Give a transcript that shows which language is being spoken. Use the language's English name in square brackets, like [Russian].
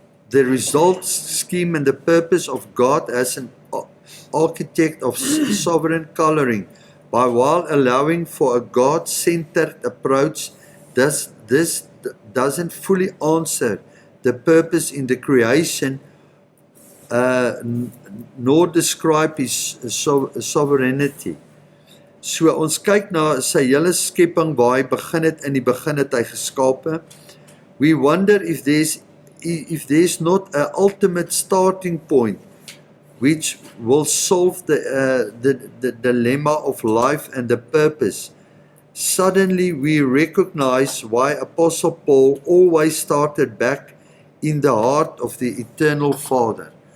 [English] The result, scheme and the purpose of God as an architect of sovereign coloring, while allowing for a God-centered approach, this doesn't fully answer the purpose in the creation, nor describe his sovereignty. [Afrikaans] So ons kyk na sy hele skepping waar hy begin het, in die begin het hy geskape. [English] We wonder if there's not an ultimate starting point which will solve the dilemma of life and the purpose. Suddenly we recognize why Apostle Paul always started back in the heart of the eternal Father.